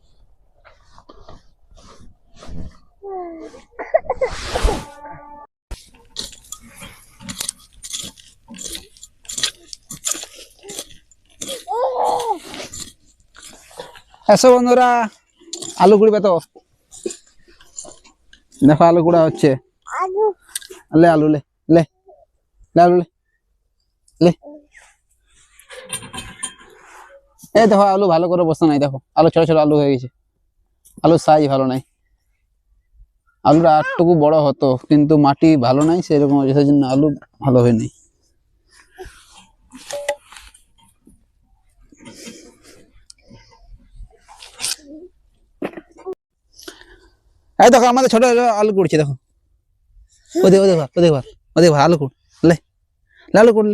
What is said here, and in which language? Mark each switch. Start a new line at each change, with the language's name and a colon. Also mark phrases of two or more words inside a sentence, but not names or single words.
Bangla: এসো বন্ধুরা আলু কুড়িবে। তো দেখো আলু কুড়া হচ্ছে। লে আলু লে লে লে আলু লে লে। এই দেখো আলু ভালো করে বসতে নাই, দেখো আলু ছোট ছোট আলু হয়ে গেছে, আলুর সাইজ ভালো নাই। আলুটা আরটুকু বড় হতো কিন্তু মাটি ভালো নাই সেরকম, সেই জন্য আলু ভালো হয়নি। এই দেখো আমাদের ছোট আলু কুড়ছে দেখো, ওদের ওদের ভার ওদের ভার ওদের ভার আলু কুড় লে, আলু কুড়লে।